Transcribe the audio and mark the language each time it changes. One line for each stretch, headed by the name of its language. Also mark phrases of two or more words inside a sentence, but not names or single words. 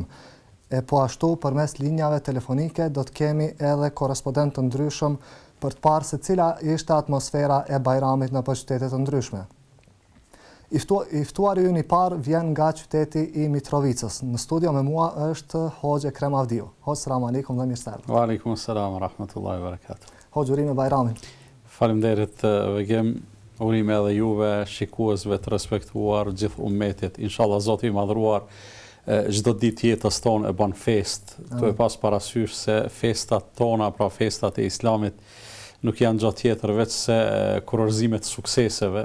Albanian: E po ashtu përmes linjave telefonike do të kemi edhe korrespondent të ndryshëm për të parë se cila ishte atmosfera e Bajramit në qytete të ndryshme. I ftuari ynë i parë vjen nga qyteti i Mitrovicës. Në studio me mua është Hoxha Ekrem Avdiu. Hoxha,
Arabic: سلام عليكم
Albanian: dhe mirë se erdhët.
Arabic: وعليكم السلام ورحمة الله وبركاته.
Albanian: Hoxha, urime Bajramit. Faleminderit vegem, urime edhe juve, shikuesve të respektuar, gjithë ummetit. Inshallah Zoti i madhruar çdo ditë jetës tonë e bën festë. Tu e pas parasysh se festat tona, pra festat e Islamit, nuk janë gjë tjetër veç se kurorëzime të sukseseve.